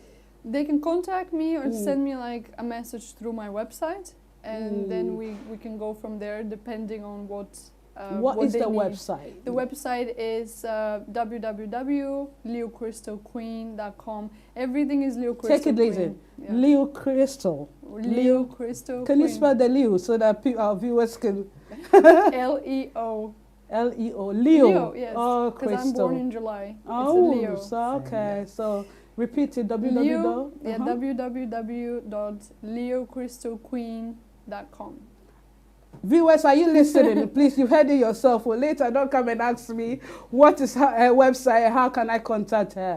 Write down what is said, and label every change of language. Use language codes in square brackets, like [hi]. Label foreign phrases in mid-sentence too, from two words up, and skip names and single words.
[en] They can contact me, or send me like a message through my website, and then we can go from there, depending on what is the need. Website? The website is www.leocrystalqueen.com. Everything is Leo Crystal. Take it easy. Leo Crystal. Leo Crystal. Can you spell the Leo so that our viewers can? L-E-O. L-E-O. Leo, yes. Oh, Crystal. Because I'm born in July. Oh, it's a Leo. So okay. So repeat it. www.leocrystalqueen.com. Viewers, are you listening? Please, you heard it yourself. Well, later, don't come and ask me what is her website, how can I contact her.